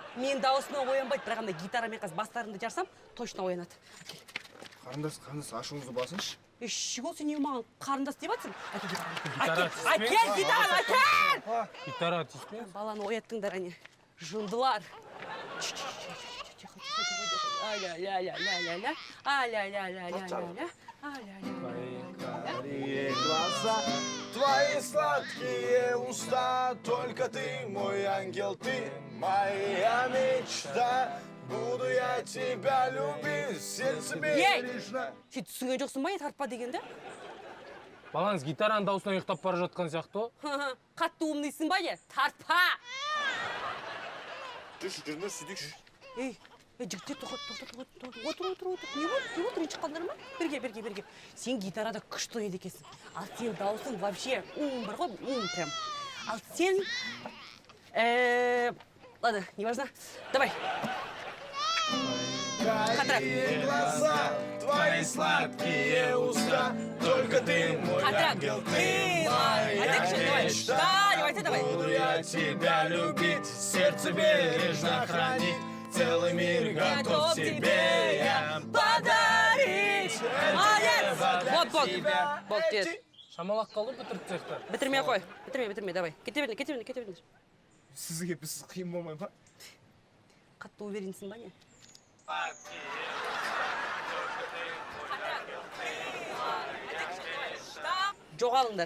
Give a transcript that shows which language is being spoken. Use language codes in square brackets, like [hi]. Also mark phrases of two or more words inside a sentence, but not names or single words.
[kk] Мен дауысынан оянбайды, бірақ анда гитарамен қазір бастарымды жарсам, точно оянады. Қарындас, ашуыңызды басыңызшы. Шего сен не маған қарындас деп жатсың? Әкел, гитараны, әкел! Гитара тиіспе? Баланы ояттыңдар, әне. Жындылар. [ru] Карие глаза, твои сладкие уста, только ты мой ангел, ты моя мечта. Буду я тебя любить, сердце [kk] Ей! [ru] бережно. [kk] Сен түсінген жоқсың ба, тартпа дегенді? Балаңыз гитараның даусынан ұйықтап бара жатқан сияқты. Қатты умныйсың ба, тартпа! жүрме сөйтейікші. Ей, жігіттер, тоқат. Отыр. Не болды, ренжіп қалдыңдар ма? Берге. Сен гитарада күшті ойнайды екенсің. Ал сен даусың вообще, бар ғой, прям. Ал сен, [ru] ладно, не важно. Давай. Карие глаза, твои сладкие уста, только ты мой ангел, ты моя мечта. Давай. Буду я тебя любить, сердце бережно хранить, целый мир готов тебе я подарить. [kk] Болды, дед. Шамалақ қалды бітіріп цехта. Бітірмей қой. Бітірме, давай. Кете беріңдер. Сізге біз қиын болмай ма? Қатты уверенсің ба, не? Жоғалыңдар.